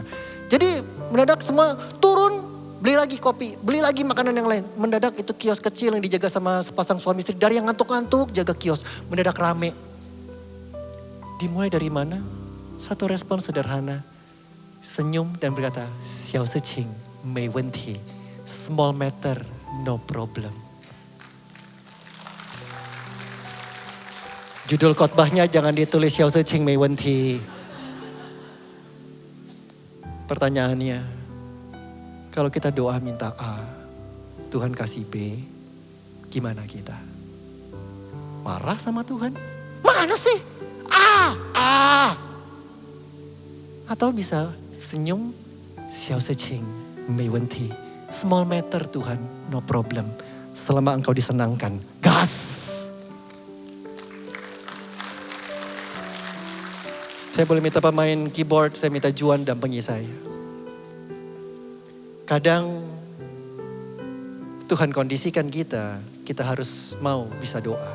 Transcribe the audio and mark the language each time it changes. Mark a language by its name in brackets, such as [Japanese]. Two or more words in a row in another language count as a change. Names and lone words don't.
[Indonesian] Jadi mendadak semua turun, beli lagi kopi, beli lagi makanan yang lain. Mendadak itu kios kecil yang dijaga sama sepasang suami istri, dari yang ngantuk-ngantuk jaga kios, mendadak rame. Dimulai dari mana? Satu respon sederhana, senyum dan berkata, [Chinese] 小事情没问题, [English] small matter no problem. [Indonesian] Judul khotbahnya jangan ditulis [Chinese] 小事情没问题. [Indonesian] Pertanyaannya, kalau kita doa minta A, Tuhan kasih B, gimana kita? Marah sama Tuhan? Mana sih? A. Atau bisa senyum, [Chinese] 小事情没问题, [English] small matter Tuhan, no problem. [Indonesian] Selama engkau disenangkan, gas. Saya boleh minta pemain keyboard, saya minta Juan dampingi saya. Kadang Tuhan kondisikan kita harus mau bisa doa.